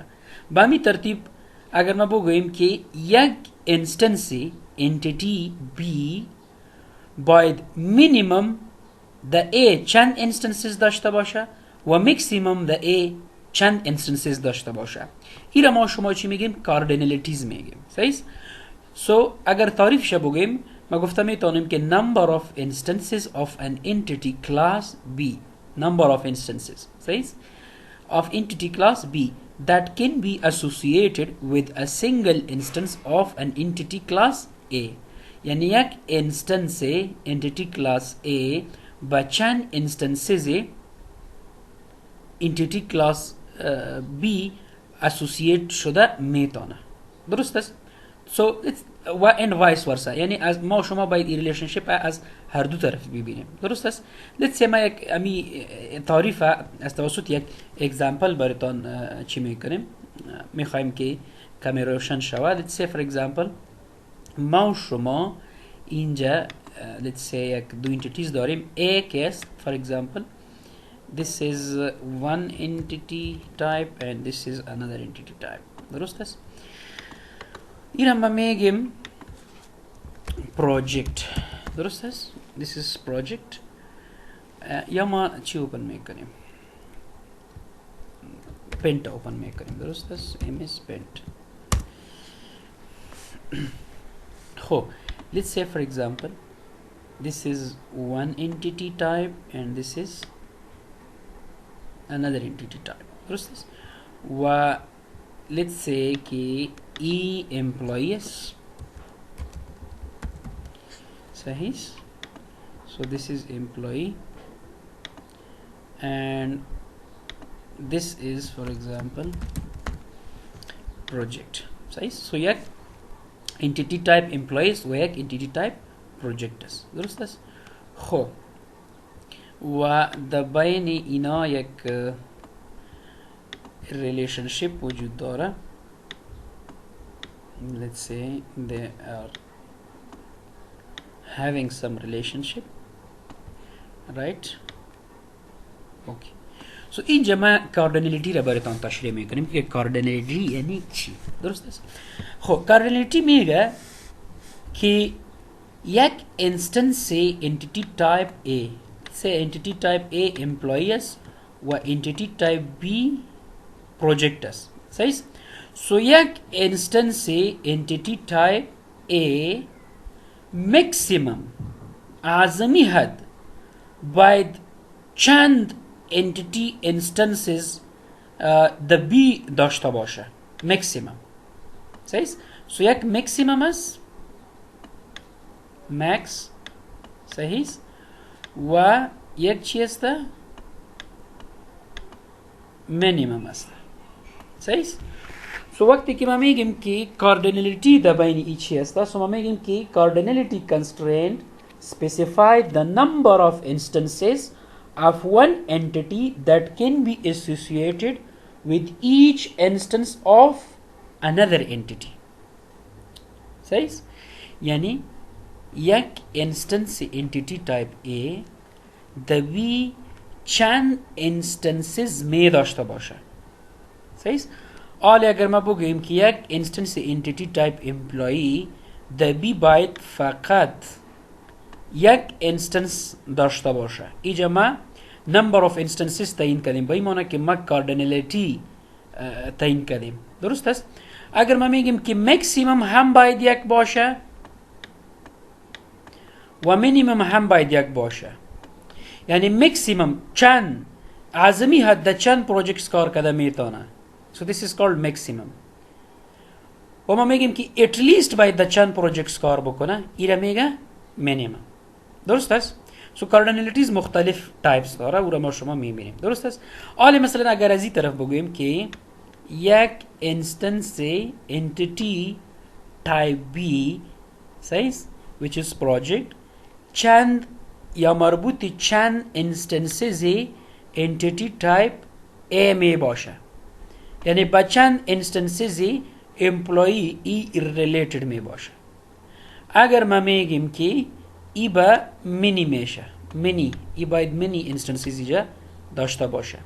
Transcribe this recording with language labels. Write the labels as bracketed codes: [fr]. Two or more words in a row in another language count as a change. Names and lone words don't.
[fa] به همین ترتیب اگر ما بگوییم که یک [en] instance entity B [fa] باید مینیمم د A چند انستنسز داشته باشه و مکسیمم د A چند انستنسز داشته باشه. این را ما شما چی میگیم؟ کاردینالیتیز میگیم. صحیح؟ اگر تعریفش بگیم، ما گفته میتونیم که [en] number of instances of an entity class B، number of instances صحیح of entity class B that can be associated with a single instance of an entity class A. [fa] یعنی یک [en] instance entity class A [fa] با چند [en] instances entity class B associate [fa] شده میتونه، درست است؟ و این [en] vice versa, [fa] یعنی از ما شما باید این ریلیشنشیپ از هر دو طرف ببینیم، درست است؟ [en] let's say [fa] ما یک امی تعریف از توسط یک اگزامپل براتون چی میکنیم، میخوایم که کمی روشن شود. [en] let's say for example [fa] ما شما اینجا [en] let's say [fa] یک دو انتیتیز داریم A که است [en] for example this is one entity type and this is another entity type، [fa] درست است؟ این ما میگیم project، درست است؟ [en] this is project. [fa] یا ما چی اوپن میکنیم؟ paint اوپن میکنیم، درست است؟ [en] ms paint. خب let's say for example this is one entity type and this is another entity type، [fa] درست است؟ و [en] let's say [fa] که E employees صحیح. [en] so this is employee and this is for example project صحیح. [fa] so یک [en] entity type employees [fa] و یک [en] entity type project [fa] است، درست است؟ خب و در بین اینا یک ریلیشنشیپ وجود داره. [en] let's say they are having some relationship, right? okay. [fa] so اینجا ما کاردینالیتی را براتون تشریح میکنیم که کاردینالیتی یعنی چی. درست است؟ خب کاردینالیتی میگه که یک [en] instance entity type A, say entity type A employee [fa] است و [en] entity type B project [fa] است. صحیح؟ so یک [en] instance entity type A maximum [fa] اعظمی حد باید چند [en] entity instances the B [fa] داشته باشه. maximum. صحیح؟ so یک maximum است max. صحیح؟ و یک چی است minimum است. صحیح؟ سو وقتی که ما میگیم که کاردینالیتی [en] در بین ای چی است، سو ما میگیم که کاردینالیتی constraint specify the number of instances of one entity that can be associated with each instance of another entity. [fa] صحیح؟ یعنی یک [en] instance entity type A [fa] در بی چند instances می داشته باشه. صحیح؟ حالا اگر ما بگوییم که یک [en] instance entity type employee [fa] در بی باید فقط یک انستنس داشته باشه. اینجا ما [en] number of instances [fa] تعیین کردیم، با این معنی که ما کاردینالیتی تعیین کردیم. درست است؟ اگر ما میگیم که مکسیمم هم باید یک باشه و مینیمم هم باید یک باشه، یعنی مکسیمم چند اعظمی حد در چند پروژکتس کار کرده میتونه. [en] so this is called maximum. [fa] و ما میگیم که [en] at least [fa] باید در چند پروژکتس کار بکنه، ایره میگه مینیمم. درست است؟ so cardinalities مختلف تایپس داره، او را ما شما میبینیم. درست است؟ حالا مثلا اگر از این طرف بگوییم که یک [en] instance entity type B [fa] صحیح [en] which is project [fa] چند یا مربوط چند انستنسز entity type A می باشه، یعنی با چند انستنسز employee ای related می باشه. اگر ما میگیم که ای با منی میشه، منی ای باید [en] many instances [fa] اینجا داشته باشه.